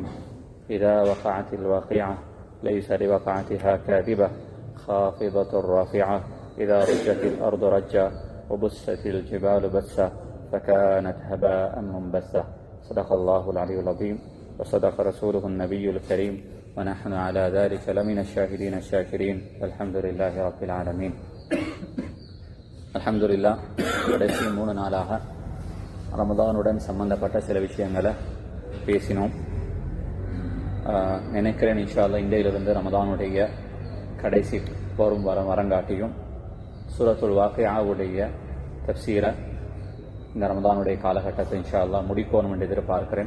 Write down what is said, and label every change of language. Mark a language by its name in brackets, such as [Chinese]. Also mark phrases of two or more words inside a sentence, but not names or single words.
[Arabic] إذا وقعت الواقعة ليس لوقعتها كاذبة خافضة رافعة إذا رجت الأرض رجا وبست الجبال بسا فكانت هباء منبثا. صدق الله العلي العظيم وصدق رسوله النبي الكريم ونحن على ذلك لمن الشاهدين الشاكرين والحمد لله رب العالمين. الحمد لله. [Tamil] கடைசி 3 நாளாக ரமதானுடன் சம்பந்தப்பட்ட சில விஷயங்களை பேசினோம். நினைக்கிறேன் [Arabic] إن شاء الله [Tamil] இன்றையிலிருந்து ரமதானுடைய கடைசி வரும் வரங்காட்டியும் சூரத்துல் வாக்கியாவுடைய தஃப்சீரை இந்த ரமதானுடைய காலகட்டத்தை [Arabic] إن شاء الله [Tamil] முடிக்கணும் என்று எதிர்பார்க்கிறேன்.